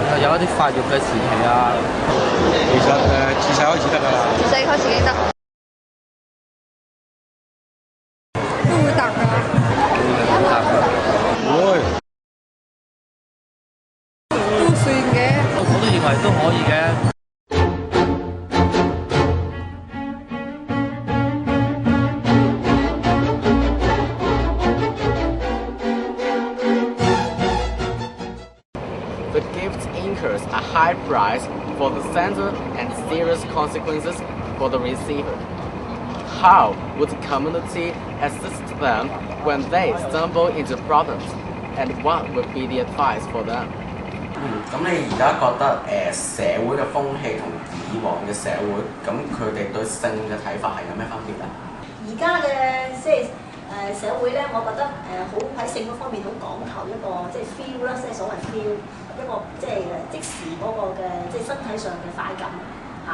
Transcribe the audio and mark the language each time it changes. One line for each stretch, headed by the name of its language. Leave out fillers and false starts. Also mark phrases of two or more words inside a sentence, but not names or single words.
Cantonese: 嗰啲發育嘅時期啊。其實自細開始得㗎啦。自細開始已經得。都會答㗎。會。都算嘅。我都認為都可以嘅。
English: The gift incurs a high price for the sender and serious consequences for the receiver. How would the community assist them when they stumble into problems, and what would be the advice for them?
Cantonese: 咁你而家覺得社會嘅風氣同以往嘅社會，咁佢哋對性嘅睇法係有咩分別咧？而家嘅即係社會咧，我覺得好喺性嗰方面好講求一個即係 feel 啦，即係所謂 feel 一個即係即時嗰個嘅即係身體上嘅快感嚇。